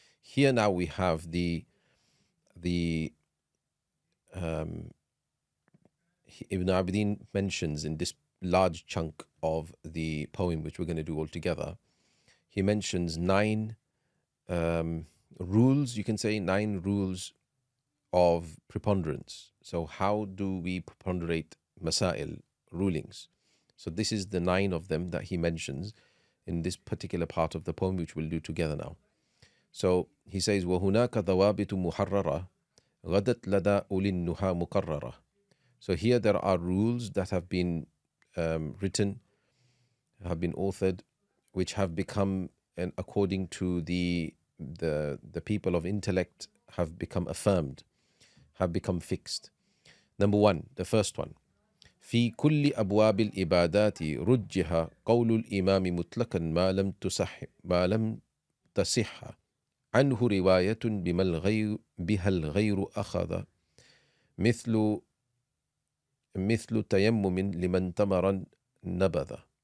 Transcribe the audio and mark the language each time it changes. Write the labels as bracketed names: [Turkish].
[English] Here now we have the Ibn Abidin mentions in this large chunk of the poem, which we're going to do all together, he mentions 9 rules, you can say 9 rules of preponderance. So how do we preponderate masail, rulings? So this is the 9 of them that he mentions in this particular part of the poem, which we'll do together now. So he says, [Arabic] وَهُنَاكَ ضَوَابِطُ مُحَرَّرَةٌ غَدَتْ لَدَى أُولِي النُّهَى مُقَرَّرَةٌ. [English] So here there are rules that have been written, have been authored, which have become, and according to the people of intellect, have become affirmed, have become fixed. Number 1, the first one. [Arabic] في كل أبواب الإبادات رجح قول الإمام مطلقا ما لم تصح عنه رواية بها الغير أخذ مثل تيمم لمن تمر نبذ.